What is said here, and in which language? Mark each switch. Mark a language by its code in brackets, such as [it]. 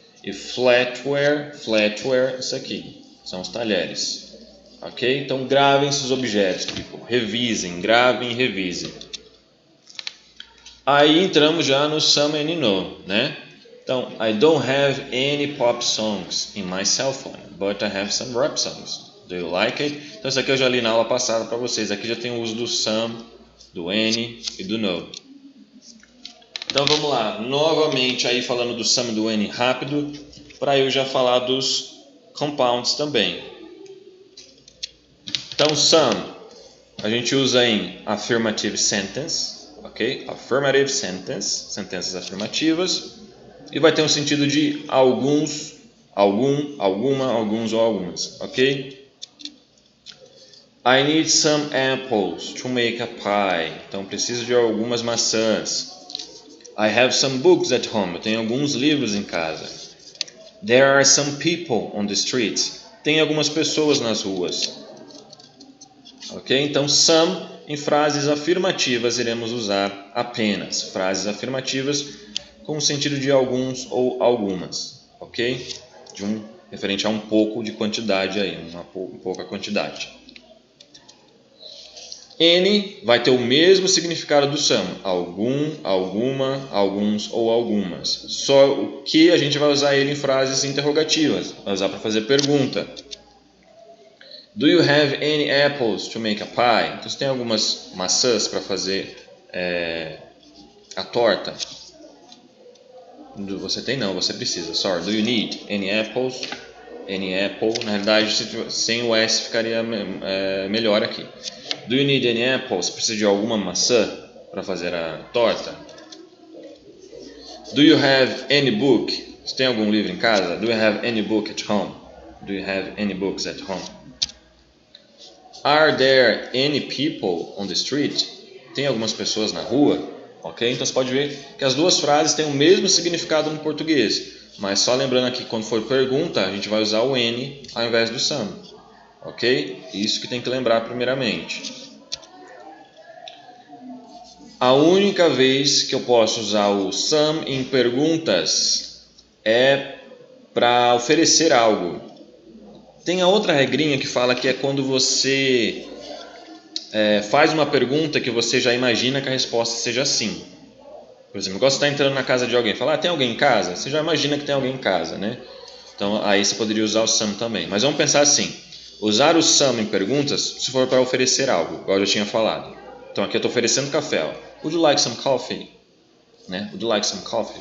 [pt] E flatware, isso aqui, são os talheres. Ok? Então gravem esses objetos, tipo, revisem, gravem e revisem. Aí entramos já no sum and no, né? [en] Então, I don't have any pop songs in my cell phone, but I have some rap songs. Do you like it? [pt] Então, isso aqui eu já li na aula passada para vocês. Aqui já tem o uso do some, do any e do no. Então, vamos lá. Novamente, aí falando do some e do any rápido, para eu já falar dos compounds também. Então, some, a gente usa em affirmative sentence, ok? Affirmative sentence, sentenças afirmativas. E vai ter um sentido de alguns, algum, alguma, alguns ou algumas, ok? [en] I need some apples to make a pie. [pt] Então, preciso de algumas maçãs. [en] I have some books at home. [pt] Eu tenho alguns livros em casa. [en] There are some people on the streets. [pt] Tem algumas pessoas nas ruas. Ok? Então, some em frases afirmativas iremos usar apenas. Frases afirmativas com o sentido de alguns ou algumas, ok? Referente a um pouco de quantidade aí, pouca quantidade. Any vai ter o mesmo significado do some, algum, alguma, alguns ou algumas. Só o que a gente vai usar ele em frases interrogativas, vai usar para fazer pergunta. [en] Do you have any apples to make a pie? [pt] Então, você tem algumas maçãs para fazer a torta? Você tem não, você precisa. [en] Sorry, do you need any apples? Any apple. [pt] Na realidade, sem o S ficaria melhor aqui. [en] Do you need any apples? [pt] Você precisa de alguma maçã para fazer a torta? [en] Do you have any book? [pt] Você tem algum livro em casa? [en] Do you have any book at home? Do you have any books at home? Are there any people on the street? [pt] Tem algumas pessoas na rua? Ok? Então você pode ver que as duas frases têm o mesmo significado no português, mas só lembrando aqui que quando for pergunta a gente vai usar o any ao invés do some, ok? Isso que tem que lembrar primeiramente. A única vez que eu posso usar o some em perguntas é para oferecer algo. Tem a outra regrinha que fala que é quando você faz uma pergunta que você já imagina que a resposta seja sim. Por exemplo, quando você está entrando na casa de alguém, fala, tem alguém em casa? Você já imagina que tem alguém em casa, né? Então, aí você poderia usar o some também. Mas vamos pensar assim, usar o some em perguntas se for para oferecer algo, igual eu já tinha falado. Então, aqui eu estou oferecendo café. Ó. [en] Would you like some coffee? Né? Would you like some coffee?